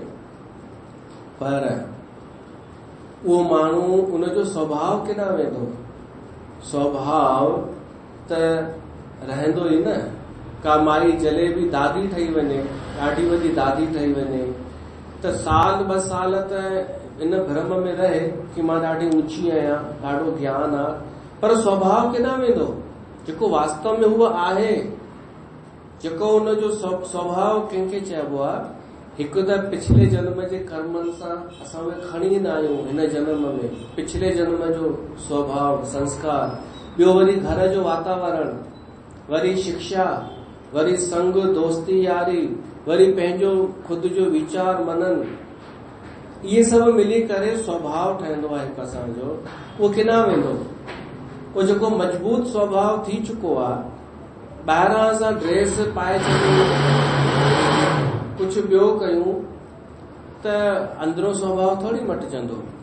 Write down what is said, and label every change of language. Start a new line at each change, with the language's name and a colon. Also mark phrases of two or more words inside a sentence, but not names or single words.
Sindhi: पर उहो माण्हू उनजो स्वभाव केॾांहुं वेंदो? स्वभाव त रहंदो ई न। का माई जलेबी दादी ठही वञे, ॾाढी वॾी दादी ठही वञे, त साल ॿ साल त इन भ्रम में रहे कि मां ॾाढी ऊंची आहियां, ॾाढो ज्ञान आहे, पर स्वभाव केॾांहुं वेंदो? जेको वास्तव में उहो आहे, जेको उनजो स्वभाव कंहिंखे चइबो आहे? हिकु त पिछले जन्म जे कर्मनि सां असां उहे खणी ईंदा आहियूं हिन जन्म में, पिछले जन्म जो स्वभाव संस्कार। ॿियो वरी घर जो वातावरण, वरी शिक्षा, वरी संग दोस्ती यारी, वरी पंहिंजो खुद जो वीचार मनन, इहे सभु मिली करे स्वभाव ठहंदो आहे हिकु असांजो। उहो केॾांहुं वेंदो? उहो जेको मजबूत स्वभाव थी चुको आहे, ॿाहिरां असां ड्रेस पाए छॾियूं, कुछ ॿियो कयूं, त अंदरो स्वभाव थोड़ी मटिजंदो।